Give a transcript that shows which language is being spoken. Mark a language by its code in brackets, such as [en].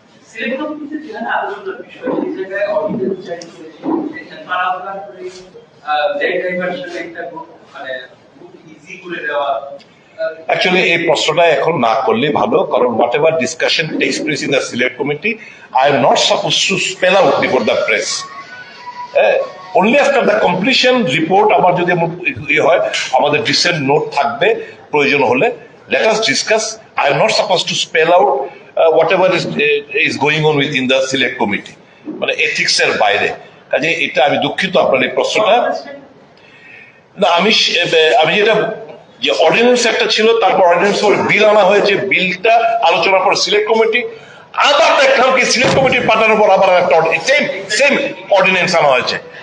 [bn] Select কমিটিতে যেখানে আলোচনার বিষয়, এই জায়গায় অডিটের বিচার করেছে, এটা পারাপার করে ডেট ডাইভারশন একটা মানে খুব ইজি করে দেওয়া। [en] Actually, [bn] এই প্রশ্নটা এখন না করলে ভালো, কারণ [en] whatever discussion takes place in the select committee, I am not supposed to spell out before the press. Only after the completion report, [bn] আমার যদি হয়, আমাদের ডিসেন্ট নোট থাকবে, প্রয়োজন হলে [en] let us discuss. I am not supposed to spell out whatever is going on within the select committee, [bn] মানে ethics এর বাইরে। কাজে এটা আমি দুঃখিত আপনার এই প্রশ্নটা। না, আমি যেটা, যে অর্ডিন্যান্স একটা ছিল, তারপর অর্ডিন্যান্স বিল আনা হয়েছে, বিলটা আলোচনার পর সিলেক্ট কমিটি, আবার দেখলাম কি সিলেক্ট কমিটি পাঠানোর পর আবার একটা সেম অর্ডিন্যান্স আনা হয়েছে।